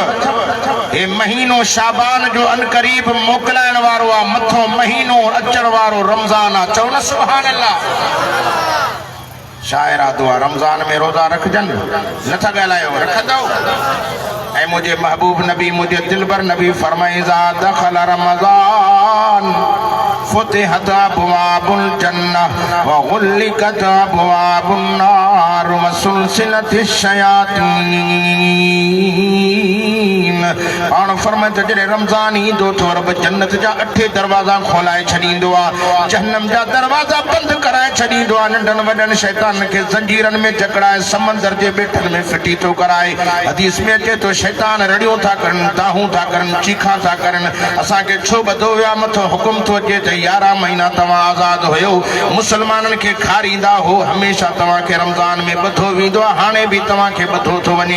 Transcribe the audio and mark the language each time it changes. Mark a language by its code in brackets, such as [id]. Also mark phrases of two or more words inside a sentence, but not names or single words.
[sd] हे महीनो शाबान जो अनकरीब मोकिलाइण वारो आहे, मथो महीनो अचण वारो रमज़ान आहे। चओ न [ar] سبحان الله. [sd] शाइर दुआ रमज़ान में रोज़ा रखजन, नथा ॻाल्हायो, रखंदव। ऐं मुझे महबूब नबी मुझे दिलबर नबी फरमाए [ar] إذا دخل رمضان فتحت أبواب الجنة وغلقت أبواب النار وسلسلت الشياطين. [sd] पाण फरमाए त जॾहिं रमज़ान ईंदो त रब जन्नत जा 8 दरवाज़ा खोलाए छॾींदो आहे, जहन्नम जा दरवाज़ा बंदि कराए छॾींदो आहे। नंढनि वॾनि शैतान खे ज़ंजीरनि में जकड़ाए समंदर जे ॿेटनि में फिटी थो कराए। हदीस में अचे तो शैतान रड़ियो था करनि, दाहूं था करनि, चीखा था करनि, असांखे छो ॿधो विया, मथो हुकुम थो अचे त 11 महीना तव्हां आज़ाद हुयो, मुसलमाननि खे खारींदा हो, हमेशह तव्हांखे रमज़ान में ॿधो वेंदो आहे, हाणे बि तव्हांखे ॿधो थो वञे।